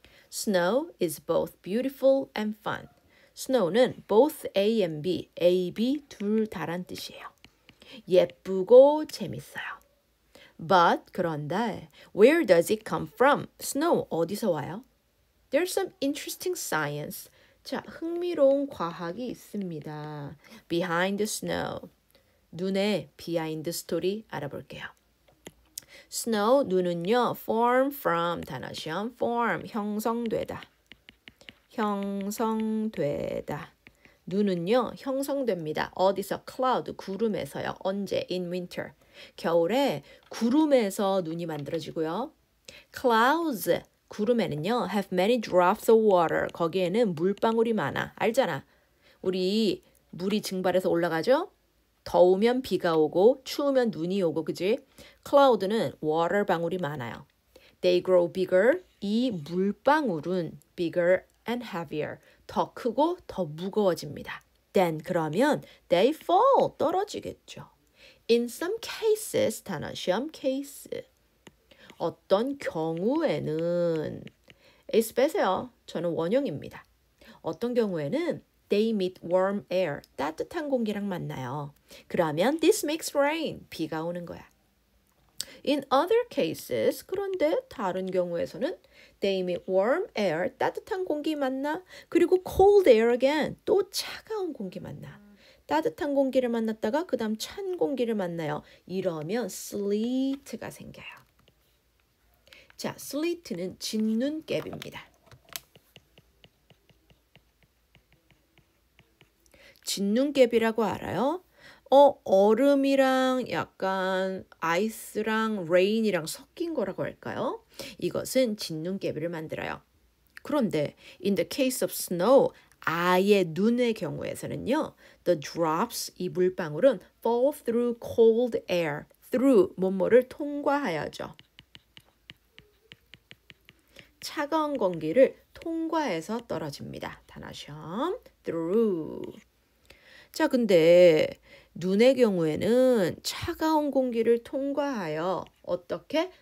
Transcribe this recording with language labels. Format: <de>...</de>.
<en>Snow is both beautiful and fun. Snow는 both A and B, A, B</en> <ko>둘 다란 뜻이에요. 예쁘고 재밌어요.</ko> <en>But</en> <ko>그런데</ko> <en>where does it come from?</en> <ko>Snow 어디서 와요?</ko> <en>There's some interesting science.</en> <ko>자, 흥미로운 과학이 있습니다.</ko> <en>Behind the snow.</en> <ko>눈의 behind story 알아볼게요. Snow, 눈은요,</ko> <en>form from,</en> <ko>단어 시험, form, 형성되다. 형성되다. 눈은요, 형성됩니다. 어디서? cloud, 구름에서요.</ko> <en>언제? in winter.</en> <ko>겨울에 구름에서 눈이 만들어지고요.</ko> <en>Clouds,</en> <ko>구름에는요,</ko> <en>have many drops of water.</en> <ko>거기에는 물방울이 많아. 알잖아. 우리 물이 증발해서 올라가죠? 더우면 비가 오고 추우면 눈이 오고, 그지? Cloud는</ko> <en>water</en> <ko>방울이 많아요.</ko> <en>They grow bigger.</en> <ko>이 물방울은</ko> <en>bigger and heavier.</en> <ko>더 크고 더 무거워집니다.</ko> <en>Then</en> <ko>그러면</ko> <en>they fall.</en> <ko>떨어지겠죠.</ko> <en>In some cases,</en> <ko>단어 시험</ko> <en>case.</en> <ko>어떤 경우에는 에이스 빼세요. 저는 원형입니다. 어떤 경우에는</ko> <en>they meet warm air.</en> <ko>따뜻한 공기랑 만나요. 그러면</ko> <en>this makes rain.</en> <ko>비가 오는 거야.</ko> <en>In other cases,</en> <ko>그런데 다른 경우에서는</ko> <en>they meet warm air.</en> <ko>따뜻한 공기 만나. 그리고</ko> <en>cold air again.</en> <ko>또 차가운 공기 만나. 따뜻한 공기를 만났다가 그 다음 찬 공기를 만나요. 이러면 sleet가 생겨요. 자, sleet는 진눈깨비입니다. 진눈깨비라고 알아요? 얼음이랑 약간 아이스랑 레인이랑 섞인 거라고 할까요? 이것은 진눈깨비를 만들어요.</ko> <en>그런데 in the case of snow,</en> <ko>아예 눈의 경우에서는요.</ko> <en>The drops,</en> <ko>이 물방울은</ko> <en>fall through cold air.</en> <ko>through, 뭐뭐를 통과하여죠. 차가운 공기를 통과해서 떨어집니다. 단어 시험 through. 자, 근데 눈의 경우에는 차가운 공기를 통과하여 어떻게?</ko>